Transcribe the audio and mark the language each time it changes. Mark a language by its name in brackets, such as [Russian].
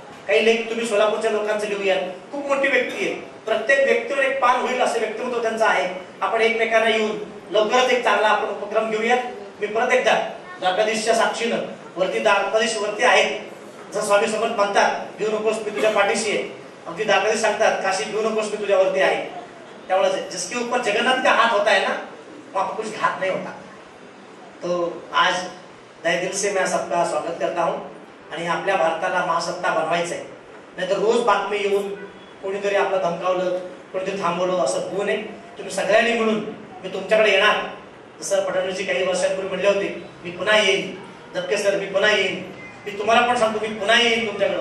[Marathi] काही लेख तुम्ही सोलापूरच्या लोकांचं लिहूया. खूप मोठी व्यक्ती आहे, प्रत्येक व्यक्तीवर एक पान होईल असं व्यक्तिमत्व त्यांचं आहे. आपण एकमेकांना येऊन लवकरच एक चांगला आपण उपक्रम घेऊयात. मी परत एकदा द्वारकाधीशच्या साक्षीनं वरती द्वारकाधीश वरती आहेत, जसं स्वामी समर्थ म्हणतात, भिऊ नकोस मी तुझ्या पाठीशी आहे. अगदी द्वारकाधीश सांगतात, काशी भिऊ नकोस मी तुझ्यावरती आहे. त्यामुळे [Hindi] जिसके ऊपर जगन्नाथ का हाथ होता है ना, वहां पर कुछ घात नहीं होता. तो आज तहे दिल से मैं सबका स्वागत करता हूँ. [Marathi] आणि आपल्या भारताला महासत्ता बनवायचं आहे, नाहीतर रोज बातमी येऊन कोणीतरी आपलं धमकावलं, कोणीतरी थांबवलं असं होऊ नये. तुम्ही सगळ्यांनी मिळून मी तुमच्याकडे येणार. जसं फडणवीसजी काही वर्षांपूर्वी म्हणले होते, मी पुन्हा येईन. दत्के सर मी पुन्हा येईन. मी तुम्हाला पण सांगतो, मी पुन्हा येईन तुमच्याकडे.